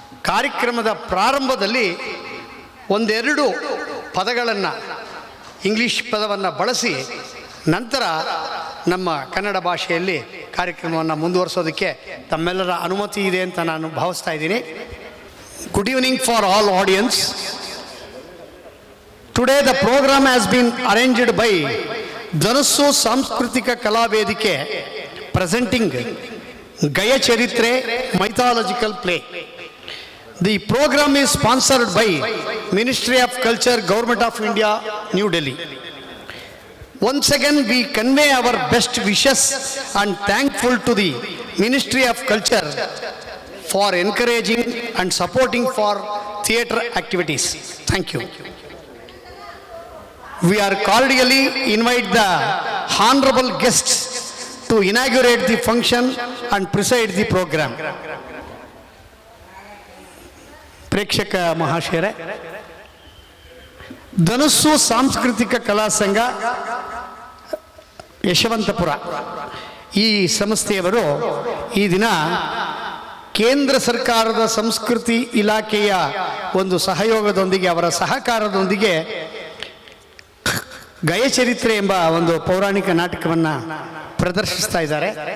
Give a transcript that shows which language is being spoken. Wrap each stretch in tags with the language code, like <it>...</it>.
<kn>ಕಾರ್ಯಕ್ರಮದ ಪ್ರಾರಂಭದಲ್ಲಿ ಒಂದೆರಡು ಪದಗಳನ್ನು ಇಂಗ್ಲೀಷ್ ಪದವನ್ನು ಬಳಸಿ ನಂತರ ನಮ್ಮ ಕನ್ನಡ ಭಾಷೆಯಲ್ಲಿ ಕಾರ್ಯಕ್ರಮವನ್ನು ಮುಂದುವರಿಸೋದಕ್ಕೆ ತಮ್ಮೆಲ್ಲರ ಅನುಮತಿ ಇದೆ ಅಂತ ನಾನು ಭಾವಿಸ್ತಾ ಇದ್ದೀನಿ.</kn> <en>Good evening for all audience. Today the program has been arranged by Dhanassu Samskrutika Kala Vedike presenting Gaya Charitre mythological play. The program is sponsored by Ministry of Culture, Government of India, New Delhi. Once again, we convey our best wishes and thankful to the Ministry of Culture for encouraging and supporting for theatre activities. Thank you. We are cordially invite the honorable guests to inaugurate the function and preside the program.</en> <kn>ಪ್ರೇಕ್ಷಕ ಮಹಾಶಯರೇ, ಧನಸ್ಸು ಸಾಂಸ್ಕೃತಿಕ ಕಲಾ ಸಂಘ ಯಶವಂತಪುರ ಈ ಸಂಸ್ಥೆಯವರು ಈ ದಿನ ಕೇಂದ್ರ ಸರ್ಕಾರದ ಸಂಸ್ಕೃತಿ ಇಲಾಖೆಯ ಒಂದು ಸಹಯೋಗದೊಂದಿಗೆ ಅವರ ಸಹಕಾರದೊಂದಿಗೆ ಗಯಚರಿತ್ರೆ ಎಂಬ ಒಂದು ಪೌರಾಣಿಕ ನಾಟಕವನ್ನು ಪ್ರದರ್ಶಿಸ್ತಾ ಇದ್ದಾರೆ.</kn>